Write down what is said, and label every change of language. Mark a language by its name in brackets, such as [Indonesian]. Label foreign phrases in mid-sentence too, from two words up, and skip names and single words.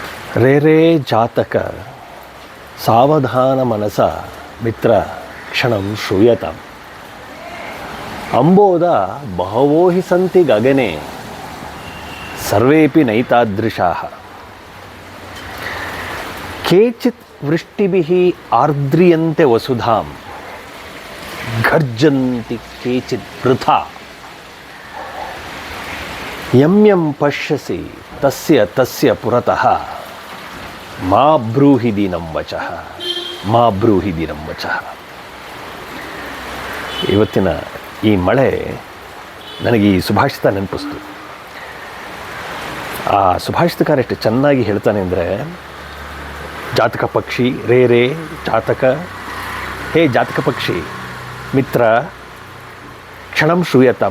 [Sanskrit] ರೇ ಜಾತಕ ಸಾವಧಾನ ಮನಸ ಮಿತ್ರ ಕ್ಷಣಂ ಶ್ರೂಯತಾಂ ಅಂಬೋದ ಬಹವೋ ಹಿ ಸಂತಿ ಗಗನೆ ಸರ್ವೇಪಿ ನೈತಾದೃಶಾಃ ಕೇಚಿತ್ ವೃಷ್ಟಿಭಿಃ ಆರ್ದ್ರಿಯಂತೆ ವಸುಧಾಂ ಘರ್ಜಂತಿ ಕೇಚಿತ್ ವೃಥಾ ಯಂ ಯಂ ಪಶ್ಯಸಿ ತಸ್ಯ ತಸ್ಯ ಪುರತಃ ಮಾ ಬ್ರೂಹಿ ದೀನಂ ವಚಃ ಮಾ ಬ್ರೂಹಿ ದೀನಂ ವಚಃ. [Kannada] ಇವತ್ತಿನ ಈ ಮಳೆ ನನಗೆ ಈ ಸುಭಾಷಿತ ನೆನಪಿಸ್ತು. ಆ ಸುಭಾಷಿತಕಾರ ಎಷ್ಟು ಚೆನ್ನಾಗಿ ಹೇಳ್ತಾನೆ ಅಂದರೆ, ಜಾತಕ ಪಕ್ಷಿ [Sanskrit] ರೇ ಜಾತಕ, [Kannada] ಹೇ ಜಾತಕ ಪಕ್ಷಿ [Sanskrit] ಮಿತ್ರ ಕ್ಷಣಂ ಶ್ರೂಯತಾಂ.